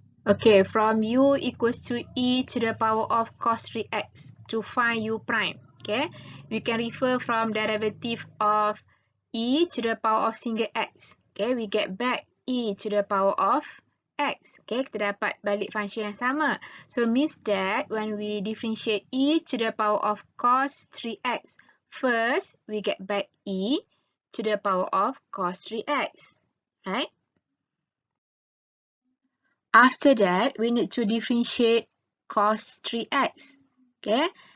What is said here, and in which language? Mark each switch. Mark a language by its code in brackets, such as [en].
[en] Okay, from u equals to e to the power of cos 3x to find u prime. Okay, we can refer from derivative of e to the power of single x. Okay, we get back e to the power of x. [ms] Okay, kita dapat balik function yang sama. [en] So, means that when we differentiate e to the power of cos 3x, first, we get back e to the power of cos 3x, right? After that, we need to differentiate cos 3x, okay?